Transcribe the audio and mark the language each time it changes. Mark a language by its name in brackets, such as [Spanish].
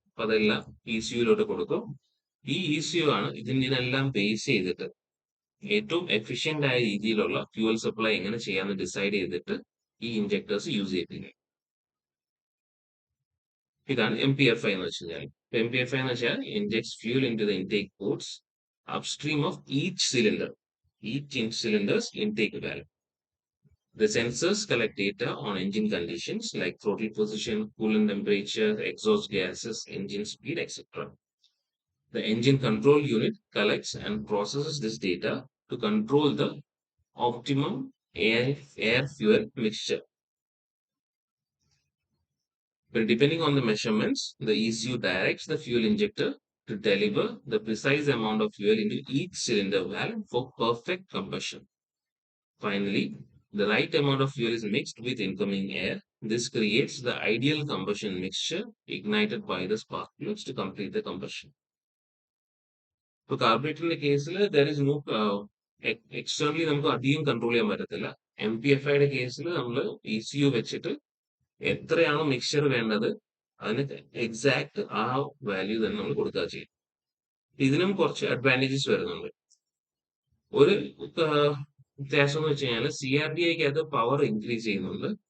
[Malayalam] അപ്പൊ അതെല്ലാം ECUയിലോട്ട് കൊടുക്കും. ഈ ECU ആണ് ഇതിനെല്ലാം ബേസ് ചെയ്തിട്ട് ഏറ്റവും എഫിഷ്യന്റ് ആയ രീതിയിലുള്ള ഫ്യൂവൽ സപ്ലൈ എങ്ങനെ ചെയ്യാന്ന് ഡിസൈഡ് ചെയ്തിട്ട് ഈ ഇഞ്ചക്ടേഴ്സ് യൂസ് ചെയ്യിപ്പിക്കുന്നത്. ഇതാണ് MPFI എന്ന് വെച്ച് കഴിഞ്ഞാൽ. MPFI എന്ന് വെച്ചാൽ [English] Injects fuel into the intake ports upstream of each cylinder's intake valve. The sensors collect data on engine conditions like throttle position, coolant temperature, exhaust gases, engine speed, etc. The engine control unit collects and processes this data to control the optimum air fuel mixture. But depending on the measurements, the ECU directs the fuel injector to deliver the precise amount of fuel into each cylinder valve for perfect combustion. Finally, the right amount of fuel is mixed with incoming air. This creates the ideal combustion mixture ignited by the spark plugs to complete the combustion. For carburetor case, there is no externally [Malayalam] നമുക്ക് അധികം control ചെയ്യാൻ പറ്റത്തില്ല. MPFI കേസിൽ നമ്മൾ ECU വെച്ചിട്ട് എത്രയാണോ mixture വേണ്ടത് അതിന് എക്സാക്ട് ആ വാല്യൂ തന്നെ നമ്മൾ കൊടുക്കുക ചെയ്യും. ഇതിനും കുറച്ച് അഡ്വാൻറ്റേജസ് വരുന്നുണ്ട്. ഒരു വ്യത്യാസം എന്ന് വെച്ച് കഴിഞ്ഞാൽ CRDiക്ക് അത് പവർ ഇൻക്രീസ് ചെയ്യുന്നുണ്ട്.